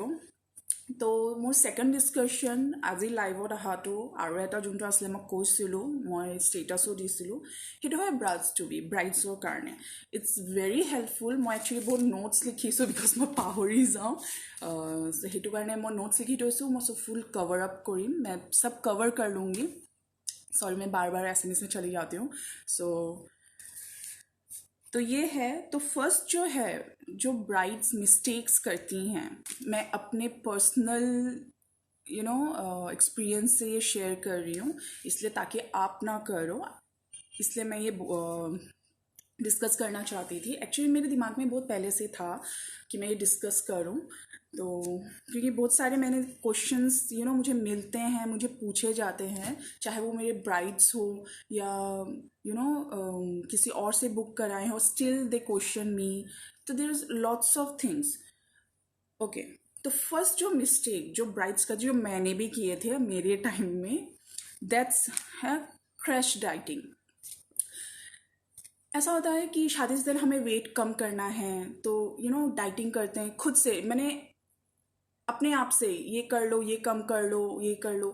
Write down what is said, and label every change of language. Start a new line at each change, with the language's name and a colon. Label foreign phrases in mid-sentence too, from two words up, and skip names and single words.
Assamese: তো মোৰ
English: second discussion
Assamese: আজি লাইভত অহাটো আৰু এটা যোনটো আছিলে মই কৈছিলোঁ, মই ষ্টেটাছো দিছিলোঁ, সেইটো হয় ব্ৰাইডছৰ কাৰণে।
English: it's very helpful.
Assamese: মই একচুৱেলি বহুত নোটছ লিখিছোঁ বিকজ মই পাহৰি যাওঁ। সেইটো কাৰণে মই নোটছ লিখি থৈছোঁ। মই চব
English: full cover up
Assamese: কৰিম,
Hindi: मैं सब कवर कर लूँगी। सॉरी मैं बार बार SMS में चली जाती हूँ। तो ये है। तो फर्स्ट जो है, जो
English: brides mistakes
Hindi: करती हैं, मैं अपने
English: personal experience
Hindi: से ये शेयर कर रही हूँ, इसलिए ताकि आप ना करो, इसलिए मैं ये डिस्कस करना चाहती थी। एक्चुअली मेरे दिमाग में बहुत पहले से था कि मैं ये डिस्कस करूँ। तो क्योंकि बहुत सारे मैंने क्वेश्चंस मुझे मिलते हैं, मुझे पूछे जाते हैं, चाहे वो मेरे ब्राइड्स हो या किसी और से बुक कराए हो,
English: still they question me. तो there is lots of things.
Hindi: ओके, तो फर्स्ट जो मिस्टेक जो ब्राइड्स का जो मैंने भी किए थे मेरे टाइम में, दैट्स है
English: crash dieting.
Hindi: ऐसा होता है कि शादी से पहले हमें वेट कम करना है, तो डाइटिंग करते हैं खुद से। मैंने अपने आप से ये कर लो, ये कम कर लो, ये कर लो।